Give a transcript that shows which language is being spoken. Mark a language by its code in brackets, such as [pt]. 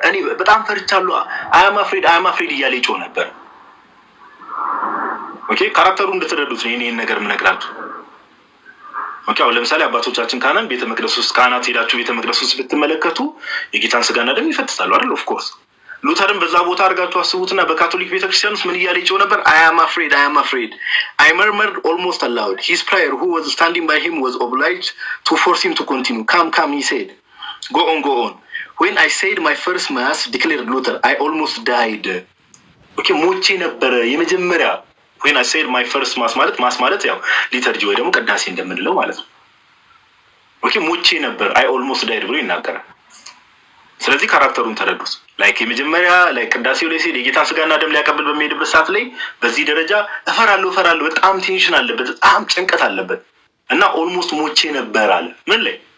[am] እኔ በጣም ፈርቻለሁ፣ [en] አያም አፍሬድ [am] እያለ ይጮህ ነበር። ኦኬ ካራክተሩ እንደተረዱት ነው ይሄን ነገር የምነግራችሁ። ኦኬ አሁን ለምሳሌ አባቶቻችን ካህናት ቤተ መቅደስ ውስጥ ካህናት ሄዳችሁ ቤተ መቅደስ ውስጥ ብትመለከቱ የጌታን ስጋና ደም ይፈትታሉ አይደል? ኦፍ ኮርስ ሉተርን በዛ ቦታ አድርጋችሁ አስቡትና በካቶሊክ ቤተክርስቲያን ውስጥ ምን እያለ ይጮህ ነበር? [en] I am afraid. I murmured almost aloud. His prayer who was standing by him was obliged to force him to continue. Come, he said. Go on. When I said my first mass, declared Luther, I almost died. [am] Okay, ሞቼ ነበረ የመጀመሪያ [en] when I said my first mass [am] ማለት ያው ሊተርጂ ወይ ደግሞ ቅዳሴ እንደምንለው ማለት ነው። ኦኬ ሞቼ ነበር [en] I almost died [am] ብሎ ይናገራል። ስለዚህ ካራክተሩን ተረዱት። ላይክ የመጀመሪያ ላይ ቅዳሴው ላይ ሲል የጌታ ስጋና ደም ሊያቀብል በሚሄድበት ሰዓት ላይ በዚህ ደረጃ እፈራለሁ፣ በጣም ቴንሽን አለበት፣ በጣም ጭንቀት አለበት እና ኦልሞስት ሞቼ ነበር አለ። ምን ላይ?